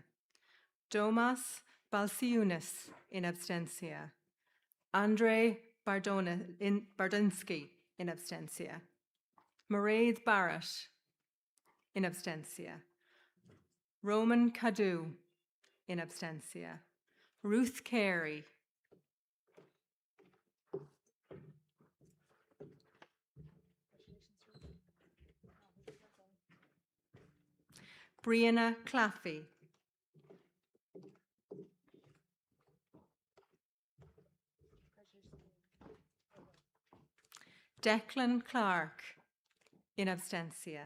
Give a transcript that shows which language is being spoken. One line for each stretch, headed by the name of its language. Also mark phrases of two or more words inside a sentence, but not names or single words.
English: Domas Balciunas,
Latin: in absentia.
English: Andrei Bardinsky,
Latin: in absentia.
English: Mairead Barrett,
Latin: in absentia.
English: Roman Cadu,
Latin: in absentia.
English: Ruth Carey. Brianna Claffey. Declan Clark,
Latin: in absentia.